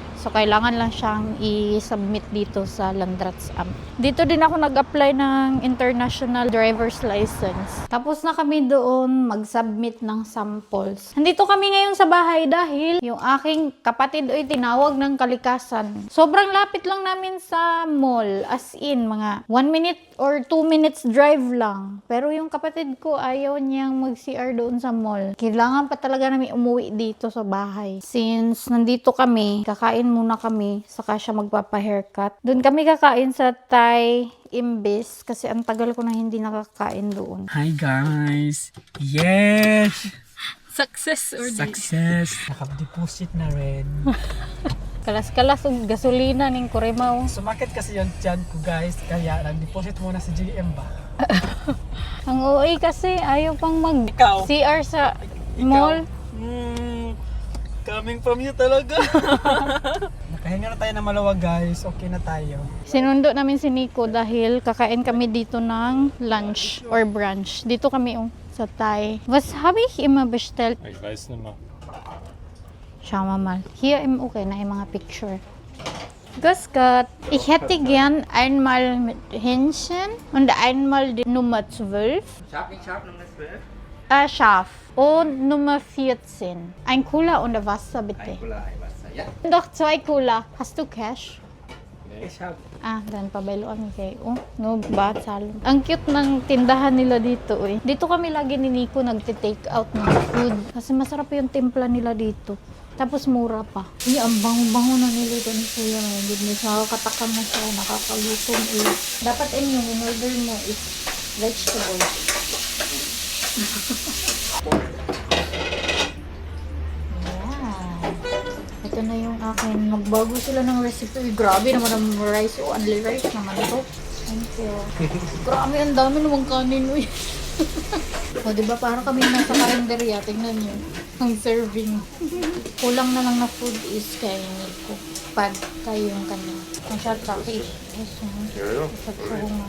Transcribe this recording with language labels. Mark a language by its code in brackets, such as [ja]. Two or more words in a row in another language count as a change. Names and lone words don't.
[tl] So, kailangan lang siyang i-submit dito sa [en] Landrats app. [tl] Dito din ako nag-apply ng international driver's license. Tapos na kami doon mag-submit ng samples. Nandito kami ngayon sa bahay dahil yung aking kapatid ay tinawag ng kalikasan. Sobrang lapit lang namin sa mall. [en] As in, [tl] mga [en] 1 minute or 2 minutes drive [tl] lang. Pero yung kapatid ko ayaw niyang mag-CR doon sa mall. Kailangan pa talaga namin umuwi dito sa bahay. [en] Since nandito kami, [tl] kakain muna kami, saka siya magpapa-haircut. Doon kami kakain sa Thai Imbis kasi ang tagal ko na hindi nakakain doon. [en] Hi guys! Yes! Success or Success! [tl] Nakadeposit na rin. [ceb] Kalas-kalas og gasolina ning Kurimaw. [tl] Sumakit kasi yung tiyan ko guys, kaya nag-deposit muna sa GM ba? Ang OA kasi ayaw pang mag Ikaw? CR sa mall. [en] Coming from you talaga. [tl] Nakahinga na tayo na maluwag guys, okay na tayo. Sinundo namin si Nico dahil kakain kami dito ng [en] lunch or brunch. [tl] Dito kami sa Thai. [de] Was habe ich immer bestellt? Ich weiß nicht mehr. Schauen wir mal. Hier im okay na yung mga picture. Grüß Gott. Ich hätte gern einmal mit Hähnchen und einmal die Nummer 12. Scharf Nummer 12. Scharf. Und Nummer 14. Ein Cola und Wasser bitte. Cola, ein Wasser, ja. Doch, 2 Cola. Hast du Cash? Ich hab. [ceb] Dan pabayloan kay. Oh, no batsal. [tl] Ang cute ng tindahan nila dito eh. Dito kami lagi ni Nico nagte- [en] take out ng food. [tl] Kasi masarap yung timpla nila dito. Tapos mura pa. Ay, ang bango-bango na nilito ni Kuya. Goodness, nakakatakam na siya. Nakakalutom eh. Dapat yung in-order mo is vegetable. [en] Yeah. [tl] Ito na yung akin. Magbago sila ng recipe. Uy, grabe naman ang rice. O, [en] only rice [tl] naman ito. [en] Thank you. [tl] Grabe, ang dami naman kanin. Uy. O, diba? Para kami nasa karinderya. Tingnan nyo. Ang serving. Kulang na lang na [en] food is [tl] kay Nico. Pad tayo yung kanya. Ang shot ka, fish. Shot sa hunga.